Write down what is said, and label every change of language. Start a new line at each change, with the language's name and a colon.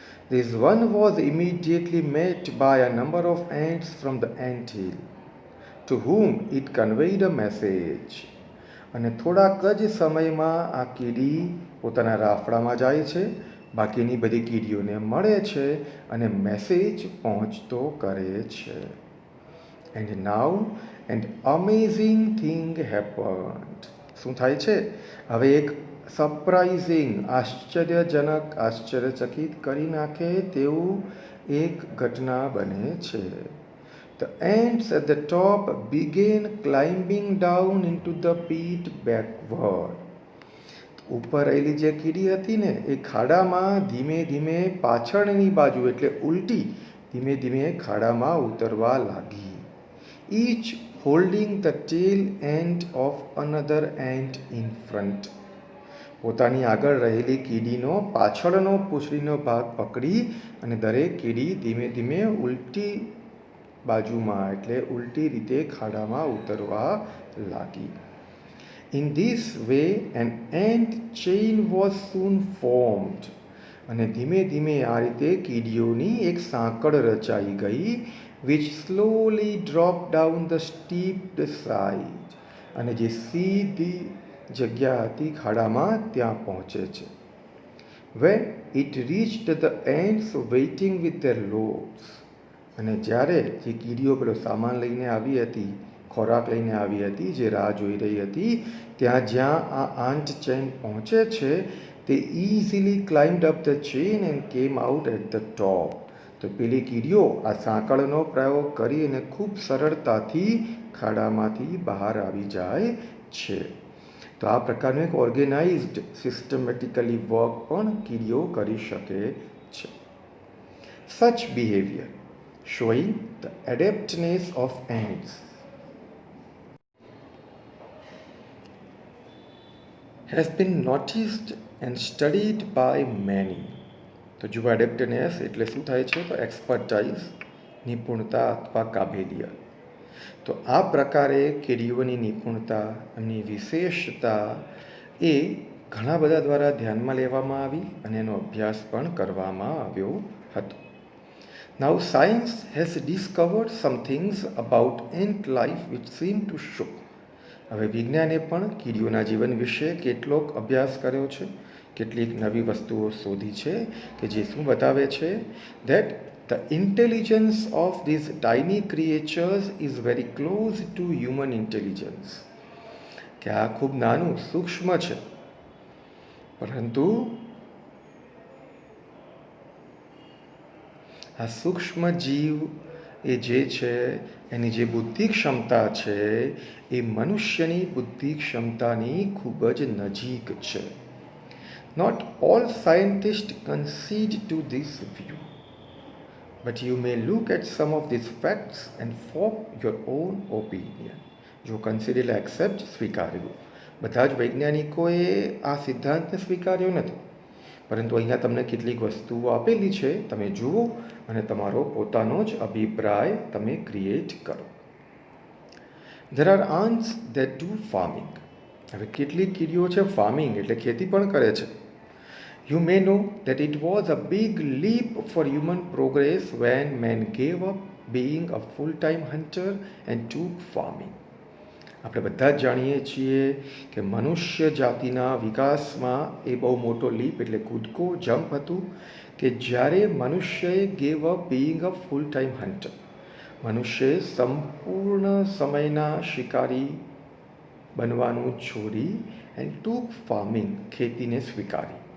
English: This one was immediately met by a number of ants from the ant hill, to whom it conveyed a message.
Gujarati: અને થોડાક જ સમયમાં આ કીડી પોતાના રાફડામાં જાય છે, બાકીની બધી કીડીઓને મળે છે અને મેસેજ પહોંચતો કરે છે.
English: And now an amazing thing happened.
Gujarati: શું થાય છે? હવે એક સરપ્રાઇઝિંગ, આશ્ચર્યજનક, આશ્ચર્યચકિત કરી નાખે તેવું એક ઘટના બને છે.
English: The ants at the top began climbing down into the pit backward.
Gujarati: ઉપર રહેલી જે કીડી હતી ને એ ખાડામાં ધીમે ધીમે પાછળની બાજુ એટલે ઉલટી ધીમે ધીમે ખાડામાં ઉતરવા લાગી.
English: Each holding the tail end of another ant in front.
Gujarati: પોતાની આગળ રહેલી કીડીનો પાછળનો પૂંછડીનો ભાગ પકડી અને દરેક કીડી ધીમે ધીમે ઉલટી બાજુમાં એટલે ઉલટી રીતે ખાડામાં ઉતરવા લાગી.
English: In this way an ant chain was soon formed.
Gujarati: અને ધીમે ધીમે આ રીતે કીડીઓની એક સાંકળ રચાઈ ગઈ,
English: which slowly dropped down the steep side.
Gujarati: અને જે સીધી જગ્યા હતી ખાડામાં ત્યાં પહોંચે છે.
English: When it reached the ants waiting with their loads.
Gujarati: અને જ્યારે જે કીડીઓ પેલો સામાન લઈને આવી હતી, ખોરાક લઈને આવી હતી, જે રાહ જોઈ રહી હતી, ત્યાં જ્યાં આ આંટ ચેન પહોંચે છે તે
English: Easily climbed up the chain and came out at the top.
Gujarati: તો પેલી કીડીઓ આ સાંકળનો પ્રયોગ કરી અને ખૂબ સરળતાથી ખાડામાંથી બહાર આવી જાય છે. તો આ પ્રકારનું એક ઓર્ગેનાઇઝડ સિસ્ટમેટિકલી વર્ક પણ કીડીઓ કરી શકે છે.
English: Such behaviour showing the adaptness of ants has been noticed and studied by many.
Gujarati: તો જો એડેપ્ટનેસ એટલે શું થાય છે? તો એક્સપર્ટાઇઝ, નિપુણતા અથવા કાબેલિયત. તો આ પ્રકારે કીડીઓની નિપુણતા, એમની વિશેષતા એ ઘણા બધા દ્વારા ધ્યાનમાં લેવામાં આવી અને એનો અભ્યાસ પણ કરવામાં આવ્યો હતો.
English: Now science has discovered some things about ant life which seem to show.
Gujarati: હવે વિજ્ઞાને પણ કીડીઓના જીવન વિશે કેટલોક અભ્યાસ કર્યો છે, કેટલીક નવી વસ્તુઓ શોધી છે કે જે શું બતાવે છે?
English: that the intelligence of these tiny creatures is very close to human intelligence.
Gujarati: કે આ ખૂબ નાનું સૂક્ષ્મ છે, પરંતુ આ સૂક્ષ્મ જીવ એ જે છે એની જે બુદ્ધિ ક્ષમતા છે એ મનુષ્યની બુદ્ધિ ક્ષમતાની ખૂબ જ નજીક છે.
English: Not all scientists concede to this view, but you may look at some of these facts and form your own opinion.
Gujarati: જો કન્સિડ એટલે એક્સેપ્ટ, સ્વીકાર્યું. બધા જ વૈજ્ઞાનિકોએ આ સિદ્ધાંતને સ્વીકાર્યો નથી, પરંતુ અહીંયા તમને કેટલીક વસ્તુઓ આપેલી છે, તમે જુઓ અને તમારો પોતાનો જ અભિપ્રાય તમે ક્રિએટ કરો.
English: There are ants that do farming.
Gujarati: હવે કેટલીક કીડીઓ છે ફાર્મિંગ એટલે ખેતી પણ કરે છે.
English: You may know that it was a big leap for human progress when man gave up being a full-time hunter and took farming.
Gujarati: આપણે બધા જ જાણીએ છીએ કે મનુષ્ય જાતિના વિકાસમાં એ બહુ મોટો લીપ એટલે કૂદકો, જમ્પ હતું કે જ્યારે મનુષ્યએ
English: Gave up being a full time hunter.
Gujarati: મનુષ્યએ સંપૂર્ણ સમયના શિકારી બનવાનું છોડી
English: and took farming,
Gujarati: ખેતીને સ્વીકારી.